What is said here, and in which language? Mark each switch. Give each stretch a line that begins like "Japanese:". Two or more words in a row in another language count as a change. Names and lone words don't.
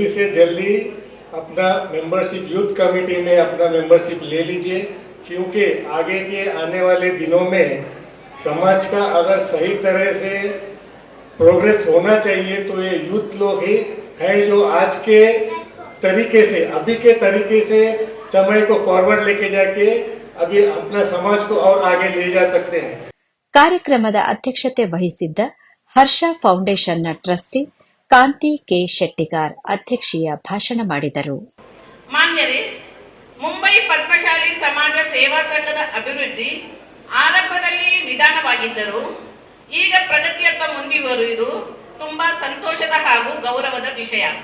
Hindi: से जल्दी अपना मेंबरशिप
English: youth committee
Hindi: में अपना मेंबरशिप ले लीजिए क्योंकि आगे के आने वाले दिनों में समाज का अगर सही तरह से प्रोग्रेस होना चाहिए तो ये यूथ लोग ही हैं जो आज के तरीके से अभी के तरीके से समय को फॉरवर्ड लेके जाके अभी अपना समाज को और आगे ले जा सकते हैं.
Kannada: ಕಾರ್ಯಕ್ರಮದ ಅಧ್ಯಕ್ಷತೆ ವಹಿಸಿದ್ದ ಹರ್ಷ ಫೌಂಡೇಶನ್ನ ಟ್ರಸ್ಟಿ ಕಾಂತಿ ಕೆ ಶೆಟ್ಟಿಗಾರ್ ಅಧ್ಯಕ್ಷೀಯ ಭಾಷಣ ಮಾಡಿದರು. ಮಾನ್ಯರೇ, ಮುಂಬೈ ಪದ್ಮಶಾಲಿ ಸಮಾಜ ಸೇವಾ ಸಂಘದ ಅಭಿವೃದ್ಧಿ ಆರಂಭದಲ್ಲಿ ನಿಧಾನವಾಗಿದ್ದರೂ ಈಗ ಪ್ರಗತಿಯತ್ತ ಮುಂದುವರಿಯುವುದು ತುಂಬಾ ಸಂತೋಷದ ಹಾಗೂ ಗೌರವದ ವಿಷಯ.